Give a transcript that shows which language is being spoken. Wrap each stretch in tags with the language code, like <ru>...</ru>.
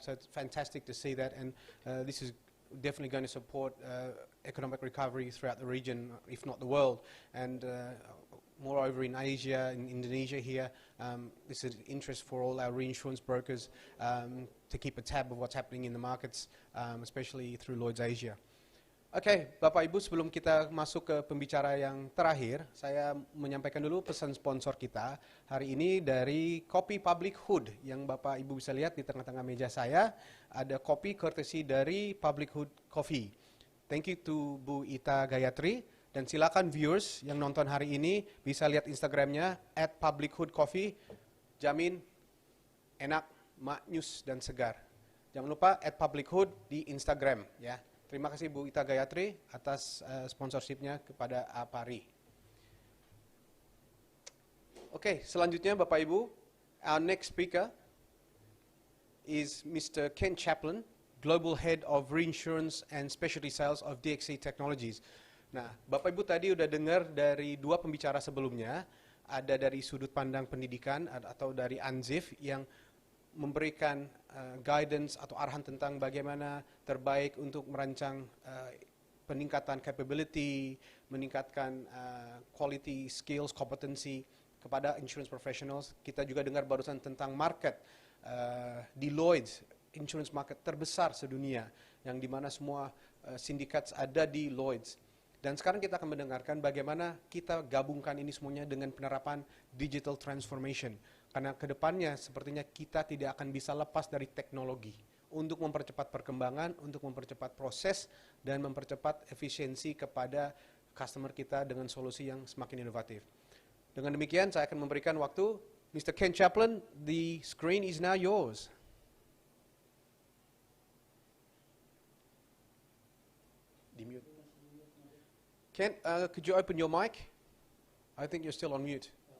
<en>So it's fantastic to see that, and this is definitely going to support economic recovery throughout the region, if not the world. And moreover, in Asia, in Indonesia here, this is interest for all our reinsurance brokers to keep a tab of what's happening in the markets, especially through Lloyds Asia.</en> <id>Oke, Bapak Ibu, sebelum kita masuk ke pembicara yang terakhir, saya menyampaikan dulu pesan sponsor kita hari ini dari kopi Public Hood yang Bapak Ibu bisa lihat di tengah-tengah meja saya. Ada kopi courtesy dari Public Hood Coffee.</id> <en>Thank you to Bu Ita Gayatri.</en> <id>Dan silakan viewers yang nonton hari ini bisa lihat Instagramnya @publichoodcoffee. Jamin enak, maknyus dan segar. Jangan lupa @publichood di Instagram ya. Terima kasih Bu Ita Gayatri atas sponsorshipnya kepada APARI. Oke, selanjutnya Bapak Ibu,</id> <en>our next speaker is Mr. Ken Chaplin, Global Head of Reinsurance and Specialty Sales of DXC Technologies.</en> <id>Nah, Bapak Ibu tadi udah dengar dari dua pembicara sebelumnya, ada dari sudut pandang pendidikan atau dari ANZIF yang memberikan guidance atau arahan tentang bagaimana terbaik untuk merancang peningkatan capability, meningkatkan quality, skills, kompetensi kepada insurance professionals. Kita juga dengar barusan tentang market di Lloyds, insurance market terbesar sedunia, yang dimana semua syndicates ada di Lloyds. Dan sekarang kita akan mendengarkan bagaimana kita gabungkan ini semuanya dengan penerapan digital transformation. Karena kedepannya sepertinya kita tidak akan bisa lepas dari teknologi untuk mempercepat perkembangan, untuk mempercepat proses, dan mempercepat efisiensi kepada customer kita dengan solusi yang semakin inovatif. Dengan demikian saya akan memberikan waktu Mr.</id> <en>Ken Chaplin, the screen is now yours. Ken, could you open your mic? I think you're still on mute.</en>